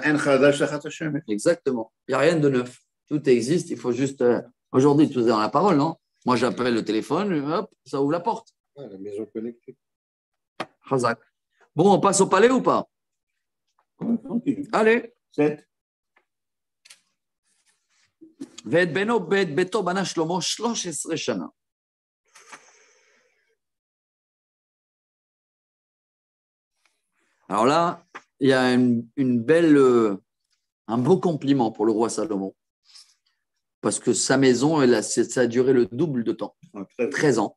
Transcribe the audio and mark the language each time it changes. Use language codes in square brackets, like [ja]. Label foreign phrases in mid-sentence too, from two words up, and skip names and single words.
[fr] Exactement. Il n'y a rien de neuf. Tout existe, il faut juste. Aujourd'hui, tout est dans la parole, non? Moi, j'appelle le téléphone, hop, ça ouvre la porte. La maison connectée. Khazak. Bon, on passe au palais ou pas? Allez. 7. [he] ואת בנו בית ביתו בנה שלמה 13 שנה. [fr] Alors là, il y a un beau compliment pour le roi Salomon. Parce que sa maison, ça a duré le double de temps, 13 ans.